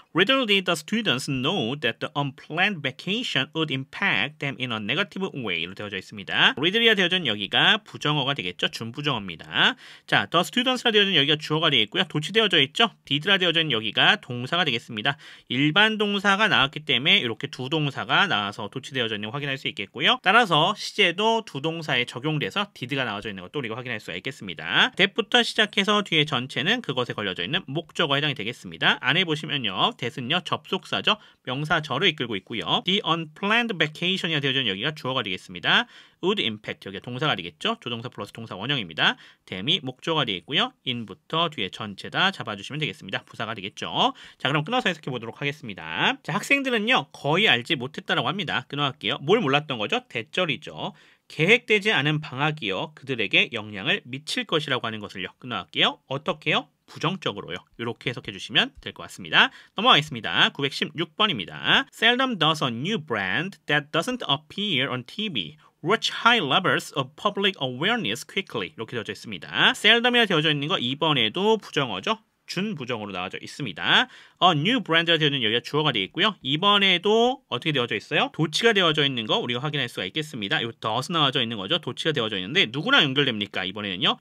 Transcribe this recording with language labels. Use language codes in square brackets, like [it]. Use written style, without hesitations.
[en] Readily the students know that the unplanned vacation would impact them in a negative way로 되어져 있습니다. [ko] readly가 되어져 있는 여기가 부정어가 되겠죠. 준부정어입니다. 자, the students라 되어져 있는 여기가 주어가 되겠고요. 도치되어져 있죠. did라 되어져 있는 여기가 동사가 되겠습니다. 일반 동사가 나왔기 때문에 이렇게 두 동사가 나와서 도치되어져 있는 거 확인할 수 있겠고요. 따라서 시제도 두 동사에 적용돼서 did가 나와져 있는 것도 우리가 확인할 수가 있겠습니다. that부터 시작해서 뒤에 전체는 그것에 걸려져 있는 목적어에 해당이 되겠습니다. 안에 보시면요. that은요. 접속사죠. 명사절을 이끌고 있고요. The unplanned vacation이 되어져 있는 여기가 주어가 되겠습니다. would impact 여기가 동사가 되겠죠. 조동사 플러스 동사 원형입니다. them이 목적어가 되겠고요. in부터 뒤에 전체 다 잡아주시면 되겠습니다. 부사가 되겠죠. 자, 그럼 끊어서 해석해 보도록 하겠습니다. 자, 학생들은요. 거의 알지 못했다라고 합니다. 끊어갈게요. 뭘 몰랐던 거죠? 대절이죠. 계획되지 않은 방학이요. 그들에게 영향을 미칠 것이라고 하는 것을요. 끊어갈게요. 어떻게요? 부정적으로요. 이렇게 해석해 주시면 될 것 같습니다. 넘어가겠습니다. 916번입니다. [en] Seldom does a new brand that doesn't appear on TV reach high levels of public awareness quickly. [ko] 이렇게 되어져 있습니다. Seldom이라 되어져 있는 거 이번에도 부정어죠. 준부정으로 나와져 있습니다. new brand가 되어있는 여기가 주어가 되겠고요. 이번에도 어떻게 되어져 있어요? 도치가 되어져 있는 거 우리가 확인할 수가 있겠습니다. 요 does 나와져 있는 거죠. 도치가 되어져 있는데 누구랑 연결됩니까? 이번에는요.